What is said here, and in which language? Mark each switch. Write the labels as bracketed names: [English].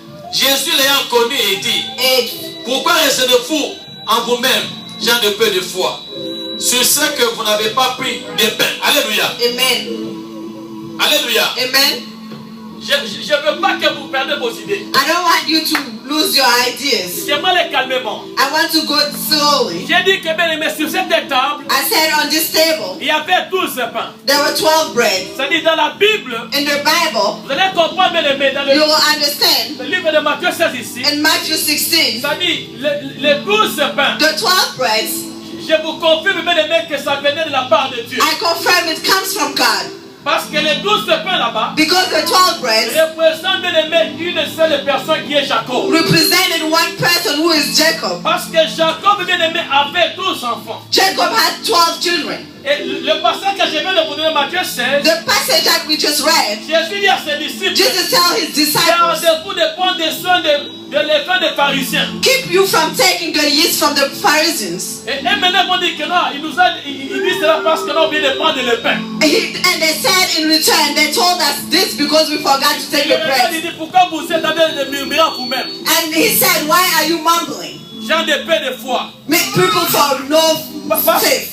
[French] Jésus l'ayant connu et dit, 8. pourquoi raisonnez-vous en vous-même, gens de peu de foi, sur ce que vous n'avez pas pris de pain? Alléluia. Amen. Alléluia. Amen. Je ne veux pas que vous perdiez vos idées. [English] I don't want you to lose your ideas. [French] J'aimerais les calmement. [English] I want to go slowly. [French] J'ai dit que bien aimé, sur cette table, [English] I said on this table, [French] il y avait 12 pains. [English] there were 12 bread. [French] C'est-à-dire dans la Bible, [English] In the Bible, [French] vous allez comprendre bien aimé, dans [English] you [French] le [English] will understand [French] livre de Matthieu 16 ici, [English] in Matthew 16, [French] c'est-à-dire les 12 pains, [English] the 12 breads, [French] je vous confirme bien aimé que ça venait de la part de Dieu. [English] I confirm it comes from God. [French] Parce que les 12 pains là-bas [English] Because the 12 breads [French] représentent bien aimé une seule personne qui est Jacob. [English] represented one person who is Jacob. [French] Parce que Jacob bien aimé avait 12 enfants. [English] Jacob had 12 children. [French] Et le passage que je viens de vous donner, Matthieu 16, [English] The passage that we just read, [French] Jésus dit à ses disciples, [English] Jesus tell his disciples, [French] gardez-vous de prendre des soins de levain des pharisiens. [English] keep you from taking the yeast from the Pharisees. [French] Et maintenant, ils vont dire que non, il dit cela parce que l'on vient de prendre le pain. [English] And they said in return, they told us this because we forgot to take [French] Et [English] the bread. [French] il dit, pourquoi vous êtes en train de murmurer à vous-même? [English] And he said, why are you mumbling? [French] Gens de paix de foi. [English] Make people for no faith.